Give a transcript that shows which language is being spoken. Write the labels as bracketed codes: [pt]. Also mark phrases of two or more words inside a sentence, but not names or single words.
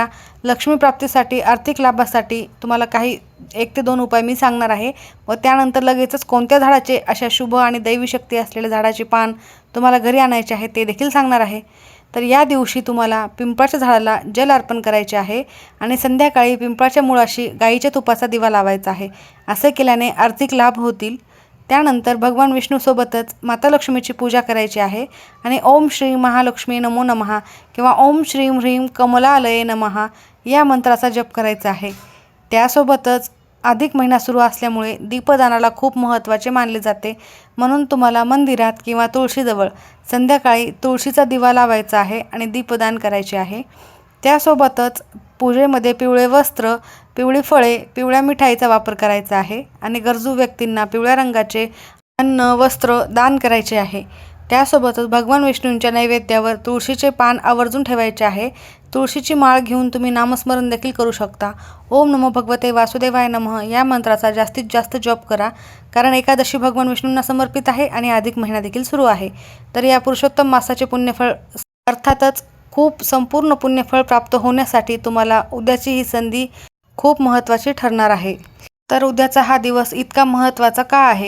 [mr] लक्ष्मी प्राप्तीसाठी, आर्थिक लाभासाठी तुम्हाला काही 1 ते 2 उपाय मी सांगणार आहे व त्यानंतर लगेचच कोणत्या झाडाचे अशा शुभ आणि दैवी शक्ती असलेल्या झाडाचे पान तुम्हाला घरी आणायचे आहे ते देखील सांगणार आहे. तर या दिवशी तुम्हाला पिंपळाच्या झाडाला जल अर्पण करायचे आहे आणि संध्याकाळी पिंपळाच्या मुळाशी गाईच्या तुपाचा दिवा लावायचा आहे. असे केल्याने आर्थिक लाभ होतील. त्यानंतर भगवान विष्णूसोबतच माता लक्ष्मीची पूजा करायची आहे आणि [sa] ओम श्री महालक्ष्मी नमो नमः [mr] किंवा [sa] ओम श्रीं ह्रीं कमलालये नमः [mr] या मंत्राचा जप करायचा आहे. त्यासोबतच अधिक महिना सुरू असल्यामुळे दीपदानाला खूप महत्त्वाचे मानले जाते. म्हणून तुम्हाला मंदिरात किंवा तुळशीजवळ संध्याकाळी तुळशीचा दिवा लावायचा आहे आणि दीपदान करायचे आहे. त्यासोबतच पूजेमध्ये पिवळे वस्त्र, पिवळी फळे, पिवळ्या मिठाईचा वापर करायचा आहे आणि गरजू व्यक्तींना पिवळ्या रंगाचे अन्न, वस्त्र दान करायचे आहे. त्यासोबतच भगवान विष्णूंच्या नैवेद्यावर तुळशीचे पान आवर्जून ठेवायचे आहे. तुळशीची माळ घेऊन तुम्ही नामस्मरण देखील करू शकता. [sa] ओम नमो भगवते वासुदेवाय नमः [mr] या मंत्राचा जास्तीत जास्त जप करा, कारण एकादशी भगवान विष्णूंना समर्पित आहे आणि अधिक महिना देखील सुरू आहे. तर या पुरुषोत्तम मासाचे पुण्यफळ अर्थातच खूप संपूर्ण पुण्यफळ प्राप्त होण्यासाठी तुम्हाला उद्याची ही संधी खूप महत्त्वाची ठरणार आहे. तर उद्याचा हा दिवस इतका महत्त्वाचा का आहे?